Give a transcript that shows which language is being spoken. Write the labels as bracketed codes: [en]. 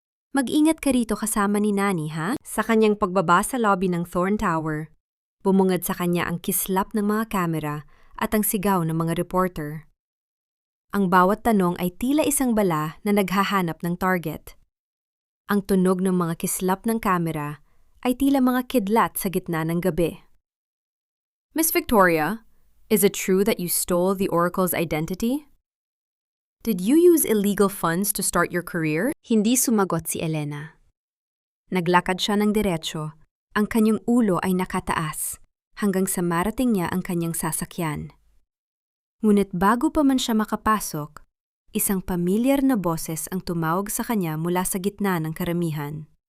[tl] Mag-ingat ka rito kasama ni Nani, ha? Sa kanyang pagbaba sa lobby ng Thorn Tower, bumungad sa kanya ang kislap ng mga kamera at ang sigaw ng mga reporter. Ang bawat tanong ay tila isang bala na naghahanap ng target. Ang tunog ng mga kislap ng kamera ay tila mga kidlat sa gitna ng gabi. [en] Miss Victoria, is it true that you stole the Oracle's identity? Did you use illegal funds to start your career? [tl] Hindi sumagot si Elena. Naglakad siya ng diretsyo. Ang kanyang ulo ay nakataas hanggang sa marating niya ang kanyang sasakyan. Ngunit bago pa man siya makapasok, isang pamilyar na boses ang tumawag sa kanya mula sa gitna ng karamihan.